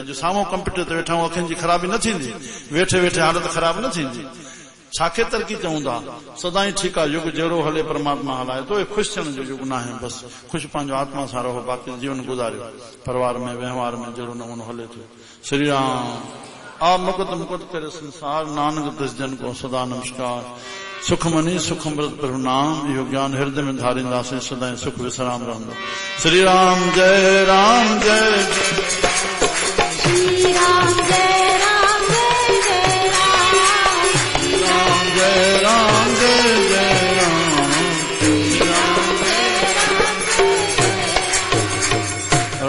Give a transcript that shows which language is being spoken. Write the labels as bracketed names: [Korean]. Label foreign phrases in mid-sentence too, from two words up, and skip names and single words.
[Sindhi] अॼु साम्हूं कंप्यूटर ते वेठा आहियूं, अखियुनि जी ख़राबी न थींदी, वेठे वेठे हालत ख़राब न थींदी। छाखे तरक़ी चऊं था? सदाई ठीकु आहे, युग जहिड़ो हले परमात्मा हलाए थो। ख़ुशि थियण जो युग न आहे। बसि ख़ुशि पंहिंजो आत्मा सां रहो, बाक़ी जीवन गुज़ारियो परिवार में, व्यवहार में जहिड़ो नमूनो हले थो। श्री राम। [Punjabi] ਆਪ ਮੁਕੁਤ ਕਰੇ ਸੰਸਾਰ, ਨਾਨਕ ਦਸ ਜਨ ਕੋ ਸਦਾ ਨਮਸਕਾਰ। ਸੁਖਮਨੀ ਸੁਖਮ੍ਰਿਤ ਪ੍ਰਭੁ ਨਾਮ, [Sindhi] इहो ज्ञान हृदय में धारींदासीं, सदाई सुख विश्राम रहंदो। [Hindi] श्री राम जय राम जय श्री राम जय राम जय जय राम, जय राम जय जय राम।